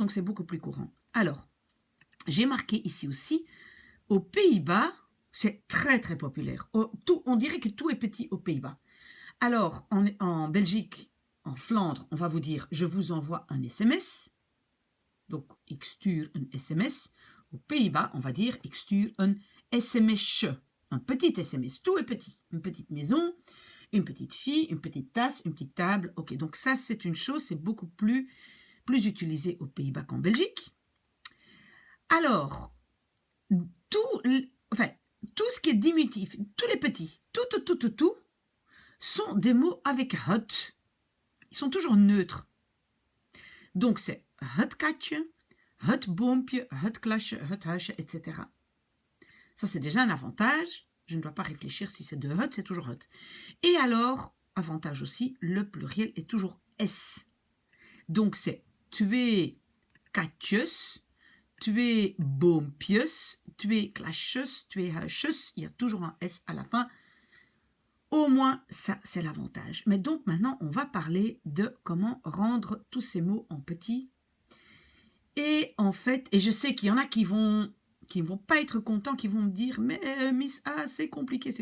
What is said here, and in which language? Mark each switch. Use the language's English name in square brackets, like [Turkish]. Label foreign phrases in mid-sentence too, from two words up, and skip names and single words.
[French] Donc c'est beaucoup plus courant. Alors, j'ai marqué ici aussi, aux Pays-Bas, c'est très populaire. On dirait que tout est petit aux Pays-Bas. Alors, en Belgique, en Flandre, on va vous dire, je vous envoie un SMS. Donc, [Dutch] ik stuur een SMS. [French] Aux Pays-Bas, on va dire, [Dutch] ik stuur een SMSje. [French] Un petit SMS, tout est petit. Une petite maison, une petite fille, une petite tasse, une petite table. Ok, donc ça, c'est une chose, c'est beaucoup plus utilisé aux Pays-Bas qu'en Belgique. Alors, tout ce qui est diminutif, tous les petits, tout, sont des mots avec het. Ils sont toujours neutres. Donc, c'est [Dutch] het katje, het boompje, het klasje, het huisje, [French] etc. Ça, c'est déjà un avantage. Je ne dois pas réfléchir si c'est de het, c'est toujours het. Et alors, avantage aussi, le pluriel est toujours S. Donc, c'est [Dutch] twee katjes, twee boompjes, twee klasjes, twee huisjes. [French] Il y a toujours un S à la fin. Au moins, ça, c'est l'avantage. Mais donc, maintenant, on va parler de comment rendre tous ces mots en petits. Et en fait, et je sais qu'il y en a qui vont pas être contents, qui vont me dire « Mais Miss A, c'est compliqué.